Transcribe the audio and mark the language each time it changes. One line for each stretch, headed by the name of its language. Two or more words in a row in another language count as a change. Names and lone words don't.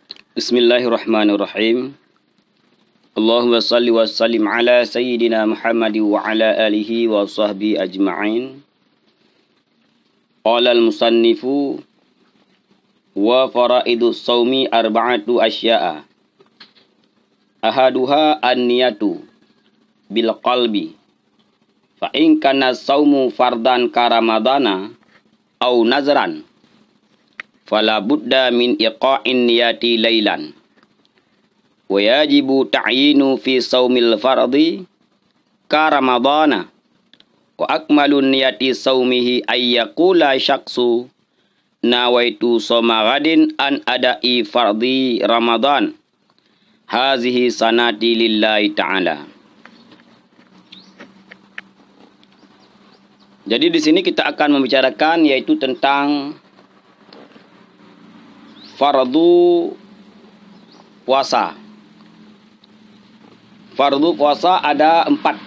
Arabic: بسم الله الرحمن الرحيم. اللهم صل وسلم على سيدنا محمد وعلى آله وصحبه أجمعين. قال المصنف وفرائض الصوم أربعة أشياء. أحدها النية بالقلب. فإن كان الصوم فرضا كرمضان أو نذرا فلا بد من إيقاع النية ليلا ويجب تعيين في صوم الفرض كرمضان وأكمل النية صومه أن يقول الشخص نويت صوم غد عن أداء فرض رمضان هذه السنة لله تعالى.
Indonesian: Jadi di sini kita akan membicarakan yaitu tentang fardu puasa. Fardu puasa ada 4.